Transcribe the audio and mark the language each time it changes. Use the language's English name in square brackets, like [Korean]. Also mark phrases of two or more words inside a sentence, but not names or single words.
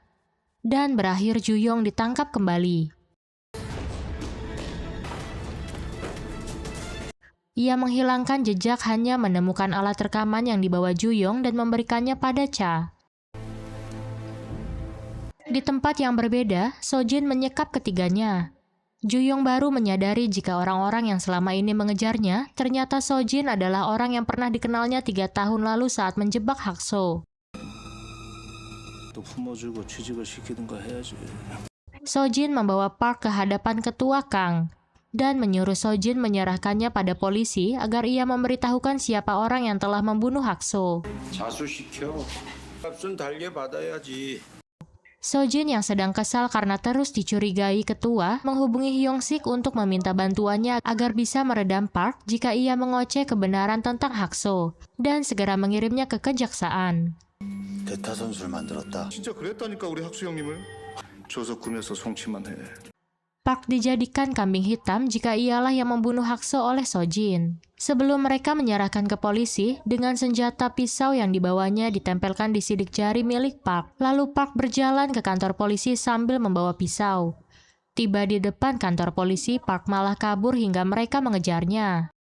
[Indonesian] Dan berakhir Ju-yong ditangkap kembali. Ia menghilangkan jejak hanya menemukan alat rekaman yang dibawa Ju-yong dan memberikannya pada Cha. Di tempat yang berbeda, Sojin menyekap ketiganya. Juyong baru menyadari jika orang-orang yang selama ini mengejarnya ternyata Sojin adalah orang yang pernah dikenalnya 3 tahun lalu saat menjebak Hakso. [Korean] 또 품어주고 취직을 시키든가 해야지. [Indonesian] Sojin membawa Park ke hadapan ketua Kang dan menyuruh Sojin menyerahkannya pada polisi agar ia memberitahukan siapa orang yang telah membunuh Hakso. [Korean] 자수시켜. 값은 달게 받아야지. [Indonesian] Sojin yang sedang kesal karena terus dicurigai ketua menghubungi Hyung-sik untuk meminta bantuannya agar bisa meredam Park jika ia mengoceh kebenaran tentang Hakso dan segera mengirimnya ke kejaksaan. [Korean] 대타 선수를 만들었다. 진짜 그랬다니까 우리 학수 형님을. 줘서 구매서 송치만 해. [Indonesian] Park dijadikan kambing hitam jika ialah yang membunuh Hakso oleh Sojin. Sebelum mereka menyerahkan ke polisi, dengan senjata pisau yang dibawanya ditempelkan di sidik jari milik Park. Lalu Park berjalan ke kantor polisi sambil membawa pisau. Tiba di depan kantor polisi, Park malah kabur hingga mereka mengejarnya.